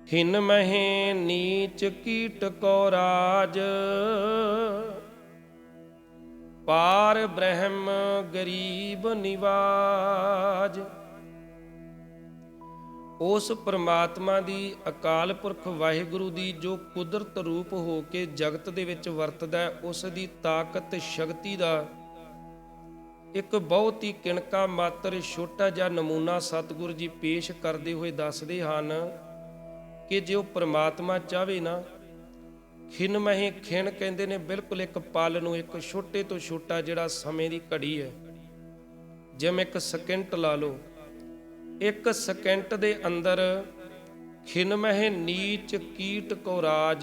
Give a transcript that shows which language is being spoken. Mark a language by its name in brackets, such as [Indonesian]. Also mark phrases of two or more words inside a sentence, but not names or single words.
[Hindi] खिन महे नीच कीट को राज, पार ब्रह्म गरीब निवाज। [Punjabi] ਉਸ ਪਰਮਾਤਮਾ ਦੀ, ਅਕਾਲ ਪੁਰਖ ਵਾਹਿਗੁਰੂ ਦੀ ਜੋ ਕੁਦਰਤ ਰੂਪ ਹੋ ਕੇ ਜਗਤ ਦੇ ਵਿੱਚ ਵਰਤਦਾ ਹੈ, ਉਸ ਦੀ ਤਾਕਤ ਸ਼ਕਤੀ ਦਾ ਇੱਕ ਬਹੁਤ ਹੀ ਕਿਣਕਾ ਮਾਤਰ ਛੋਟਾ ਜਿਹਾ ਨਮੂਨਾ ਸਤਿਗੁਰੂ ਜੀ ਪੇਸ਼ ਕਰਦੇ ਹੋਏ ਦੱਸਦੇ ਹਨ ਕਿ ਜੇ ਉਹ ਪਰਮਾਤਮਾ ਚਾਹਵੇ ਨਾ, ਖਿਨ ਮਹੇ, ਖਿਨ ਕਹਿੰਦੇ ਨੇ ਬਿਲਕੁਲ ਇੱਕ ਪਲ ਨੂੰ, ਇੱਕ ਛੋਟੇ ਤੋਂ ਛੋਟਾ ਜਿਹੜਾ ਸਮੇਂ ਦੀ ਘੜੀ ਹੈ, ਜਿਵੇਂ ਇੱਕ ਸਕਿੰਟ ਲਾ ਲਓ, ਇੱਕ ਸਕਿੰਟ ਦੇ ਅੰਦਰ ਖਿਨ ਮਹਿ ਨੀਚ ਕੀਟ ਕੋ ਰਾਜ।